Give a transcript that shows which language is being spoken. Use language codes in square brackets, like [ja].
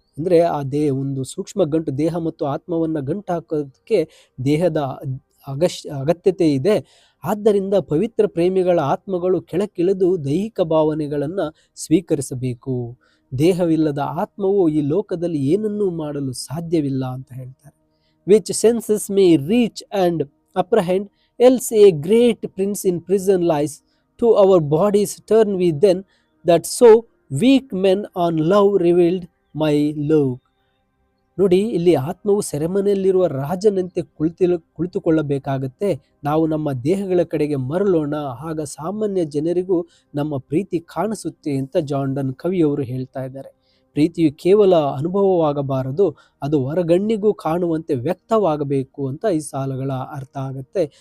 [kn] ಅಂದರೆ ಆ ಒಂದು ಸೂಕ್ಷ್ಮ ಗಂಟು ದೇಹ ಮತ್ತು ಆತ್ಮವನ್ನು ಗಂಟು ಹಾಕೋದಕ್ಕೆ ದೇಹದ ಅಗತ್ಯತೆ ಇದೆ. ಆದ್ದರಿಂದ ಪವಿತ್ರ ಪ್ರೇಮಿಗಳ ಆತ್ಮಗಳು ಕೆಳಕ್ಕಿಳಿದು ದೈಹಿಕ ಭಾವನೆಗಳನ್ನು ಸ್ವೀಕರಿಸಬೇಕು. ದೇಹವಿಲ್ಲದ ಆತ್ಮವು ಈ ಲೋಕದಲ್ಲಿ ಏನನ್ನೂ ಮಾಡಲು ಸಾಧ್ಯವಿಲ್ಲ ಅಂತ ಹೇಳ್ತಾರೆ. [en] Which senses may reach and apprehend, else a great prince in prison lies. To our bodies turn we then, that so weak men on love revealed my love. [kn] ನೋಡಿ, ಇಲ್ಲಿ ಆತ್ಮವು ಸೆರೆಮನೆಯಲ್ಲಿರುವ ರಾಜನಂತೆ ಕುಳಿತುಕೊಳ್ಳಬೇಕಾಗತ್ತೆ. ನಾವು ನಮ್ಮ ದೇಹಗಳ ಕಡೆಗೆ ಮರಳೋಣ, ಆಗ ಸಾಮಾನ್ಯ ಜನರಿಗೂ ನಮ್ಮ ಪ್ರೀತಿ ಕಾಣಿಸುತ್ತೆ ಅಂತ ಜಾನ್ ಡನ್ ಕವಿಯವರು ಹೇಳ್ತಾ ಇದ್ದಾರೆ. ಪ್ರೀತಿಯು ಕೇವಲ ಅನುಭವವಾಗಬಾರದು, ಅದು ಹೊರಗಣ್ಣಿಗೂ ಕಾಣುವಂತೆ ವ್ಯಕ್ತವಾಗಬೇಕು ಅಂತ ಈ ಸಾಲುಗಳ ಅರ್ಥ ಆಗುತ್ತೆ.